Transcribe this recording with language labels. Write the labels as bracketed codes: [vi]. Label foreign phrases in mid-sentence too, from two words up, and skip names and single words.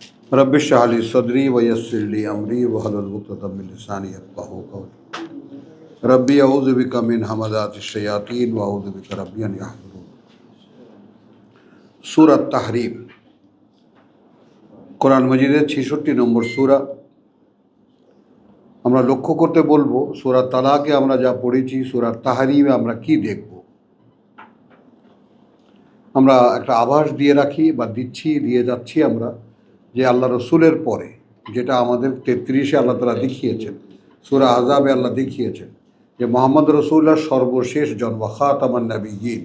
[ar] رب اشرح لي صدري ويسر لي أمري واحلل عقدة من لساني يفقهوا قولي رب أعوذ بك من همزات الشياطين وأعوذ بك رب أن يحضرون. [bn] सूरा तहरीम কোরআন মজিদের ৬৬ নম্বর সূরা। আমরা লক্ষ্য করতে বলবো সূরা তালাকে আমরা যা পড়েছি, সূরা তাহরিমে আমরা কি দেখব। আমরা একটা আভাস দিয়ে রাখি বা দিয়ে যাচ্ছি আমরা যে আল্লাহ রসুলের পরে যেটা আমাদের ৩৩-এ আল্লাহ তাআলা দেখিয়েছেন, সূরা আহজাবে আল্লাহ দেখিয়েছেন যে মুহাম্মদ রসুল্লাহ সর্বশেষ জন্ম, [ar] خاتم النبيين.